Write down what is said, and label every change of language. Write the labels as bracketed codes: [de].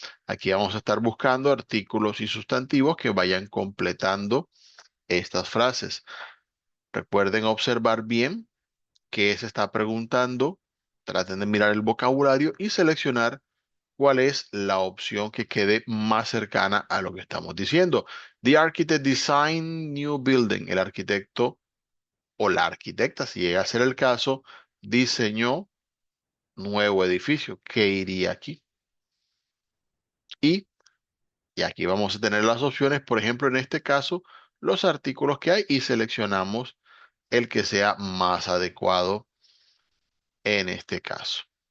[es] Aquí vamos a estar buscando artículos y sustantivos que vayan completando estas frases. Recuerden observar bien qué se está preguntando. Traten de mirar el vocabulario y seleccionar cuál es la opción que quede más cercana a lo que estamos diciendo. [en] The architect designed new building. [es] El arquitecto o la arquitecta, si llega a ser el caso, diseñó nuevo edificio. ¿Qué iría aquí? Y, y aquí vamos a tener las opciones, por ejemplo, en este caso, los artículos que hay y seleccionamos el que sea más adecuado en este caso.